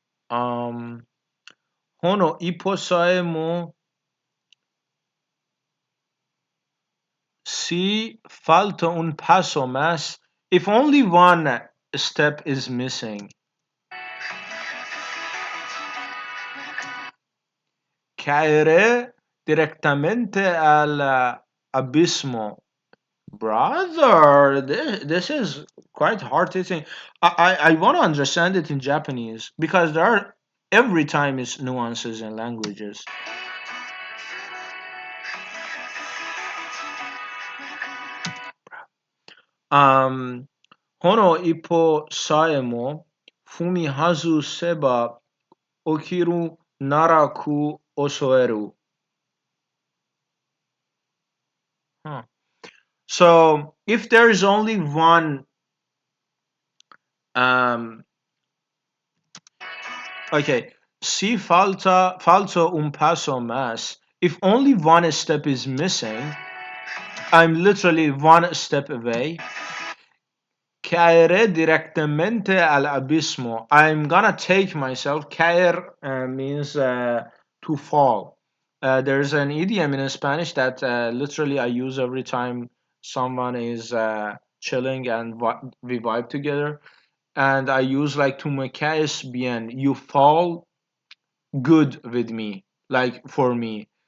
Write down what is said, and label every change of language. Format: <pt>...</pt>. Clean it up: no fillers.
<es>Um,</es> <ja>Hono iposaemo</ja> <es>si falta un paso más.</es> <en>If only one step is missing.</en> <es>Caeré directamente al abismo.</es> <en>Brother, this is quite hard hitting. I want to understand it in Japanese because there are every time is nuances in languages.</en> <ja>Um, Hono ippo saemo fumi hazu seba okiru naraku osoeru.</ja> <en>Huh. So if there is only one, um, okay,</en> <es>si falta un paso más.</es> <en>If only one step is missing, I'm literally one step away.</en> <es>Caeré directamente al abismo.</es> <en>I'm gonna take myself. Caer means to fall. There's an idiom in Spanish that literally I use every time someone is chilling and we vibe together. And I use like</en> <es>tu me caes bien.</es> <en>You fall good with me, like for me.</en>